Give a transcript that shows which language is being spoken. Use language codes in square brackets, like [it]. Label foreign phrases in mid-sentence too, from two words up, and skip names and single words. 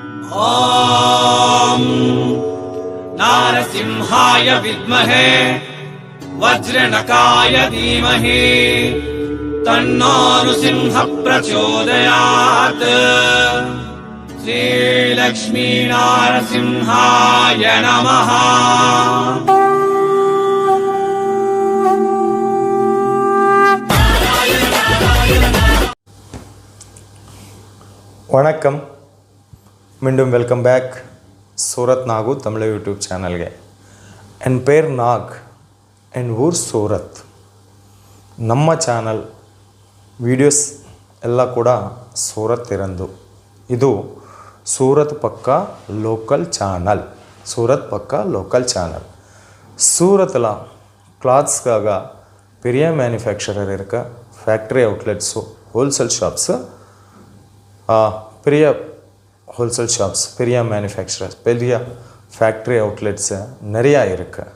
[sa] ॐ नारसिंहाय विद्महे वज्रनकाय धीमहि तन्नो नृसिंह प्रचोदयात्। श्रीलक्ष्मी नारसिंहाय नमः। [ta] வணக்கம், மீண்டும் [en] welcome back [ta] சூரத் நாகு தமிழ் [en] YouTube channelಗೆ. [ta] என் பேர் நாக், என் ஊர் ಸೂರತ್. நம்ம [en] channel videos [ta] எல்லா கூட சூரத் இருந்து. இது சூரத் பக்கா [en] local channel. [ta] சூரத் பக்கா [en] local channel. [ta] சூரத்தில் கிளாத்ஸ்க்காக பெரிய மேனுஃபேக்சரர் இருக்க [en] factory outlets, wholesale shops, [ta] பெரிய [en] wholesale shops, [ta] பெரிய மேனுஃபேக்சரர்ஸ், பெரிய [en] factory outlets [ta] நிறையா இருக்குது.